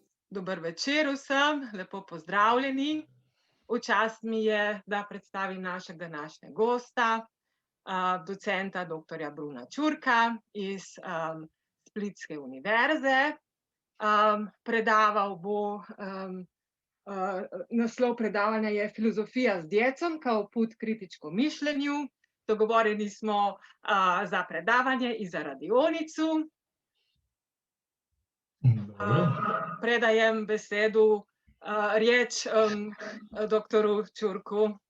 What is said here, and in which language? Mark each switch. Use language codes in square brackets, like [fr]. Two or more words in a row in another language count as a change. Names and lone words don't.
[sl] Dober večer vsem, lepo pozdravljeni. V čast mi je, da predstavim našega današnjega gosta, docenta doktorja Bruna Čurka iz Splitske univerze. Predaval bo, naslov predavanja je Filozofija z djecom kao put kritičkom mišljenju. Dogovorjeni smo za predavanje [hr] i za radionicu. [sl] Predajem besedu, riječ doktoru Čurku.